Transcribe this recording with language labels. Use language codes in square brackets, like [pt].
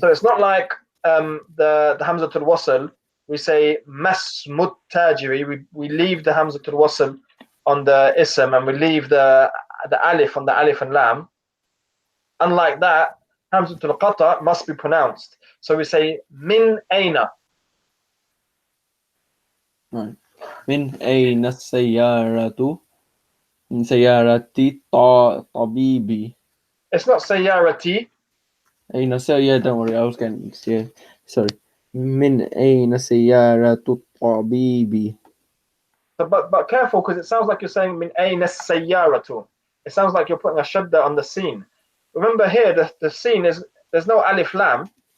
[en] So it's not like the Hamzatul Wasl. We say [ar] Masmut Tajiri. [en] We leave the Hamzatul Wasl on the Ism, and we leave the Alif on the Alif and Lam. Unlike that, Hamzatul Qata must be pronounced. So we say Min Aina. Right. [ar] من أين السيارة؟ من سيارة طبيبي. [en] It's not Sayyarati. أين yeah, don't worry, I was getting mixed. [ar] Yeah, sorry. من أين سيارة طبيبي. [en] But careful, because it sounds like you're saying [ar] Min Aina Sayyaratu. [en] It sounds like you're putting a shadda on the scene. Remember here, the scene is there's no alif lam.